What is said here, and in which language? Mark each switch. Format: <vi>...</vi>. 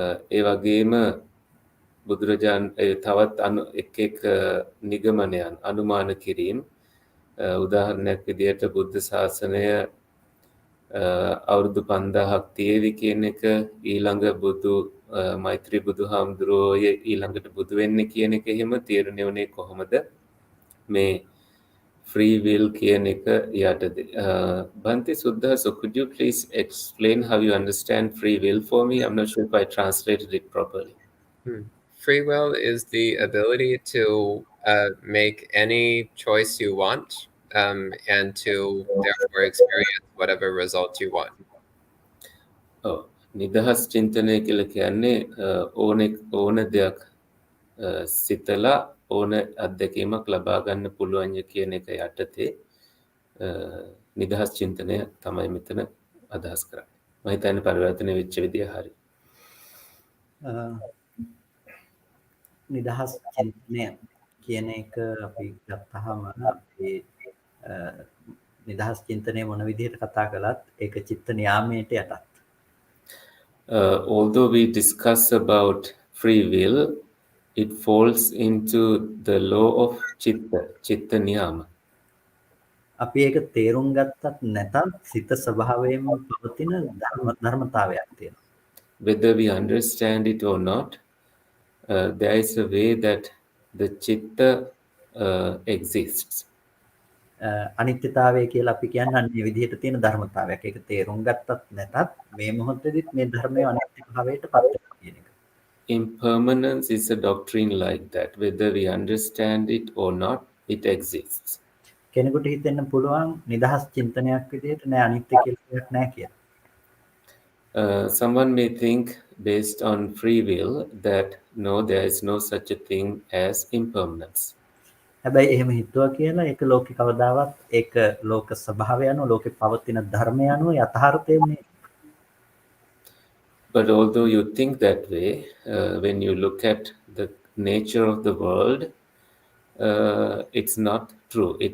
<si>ඒ වගේම බුදුරජාණන් තවත් එක් නිගමනයන් අනුමාන කිරීම, උදාහරණයක් විදිහට බුද්ධ ශාසනය අවුරුදු 5000ක් තියේවි කියන එක, ඊළඟ බුදු මෛත්‍රී බුදුහාමුදුරුවෝ ඊළඟට බුදු වෙන්නේ කියන එක එහෙම තීරණය වුණේ කොහොමද මේ free will කියන එක යටතේ.</si> <en>Bhante Suddha, so could you please explain how you understand free will for me? I'm not sure if I translated it properly. Free will is the ability to make any choice you want and to therefore experience whatever result you want.</en> <si>නිදහස් චින්තනය කියලා කියන්නේ ඕන දෙයක් සිතලා ඕන අත්දැකීමක් ලබා ගන්න පුළුවන් කියන එක යටතේ නිදහස් චින්තනය තමයි මෙතන අදහස් කරන්නේ. මම හිතන්නේ පරිවර්තනය වෙච්ච විදිය හරි. නිදහස් චින්තනය කියන එක අපි ගත්තහම අපි නිදහස් චින්තනය මොන විදිහට කතා කළත් ඒක චිත්ත නියාමයට යටත්.</si> <en>Although we discuss about free will, it falls into the law of chitta niyama.</en> <si>අපි ඒක තේරුම් ගත්තත් නැතත් සිත ස්වභාවයෙන්ම පවතින ධර්මතාවයක් තියෙනවා.</si> <en>Whether we understand it or not, there is a way that the chitta exists.</en> <si>අනිත්‍යතාවය කියලා අපි කියන්නේ අන්නේ විදිහට තියෙන ධර්මතාවයක්. ඒක තේරුම් ගත්තත් නැතත් මේ මොහොතේදීත් මේ ධර්මය අනිත්‍ය භාවයට පත් වෙනවා කියන එක.</si> <en>Impermanence is a doctrine like that. Whether we understand it or not, it exists.</en> <si>කෙනෙකුට හිතෙන්න පුළුවන් නිදහස් චින්තනයක් විදිහට නෑ අනිත්‍ය කියලා දෙයක් නෑ කියලා.</si> <en>Someone may think based on free will that no, there is no such a thing as impermanence.</en> <si>හැබැයි එහෙම හිතුවා කියලා ඒක ලෝකේ කවදාවත් ඒක ලෝක ස්වභාවය අනුව ලෝකේ පවතින ධර්මය අනුව යථාර්ථය නෙවෙයි.</si> <en>But although you think that way, when you look at the nature of the world, it's not true.</en>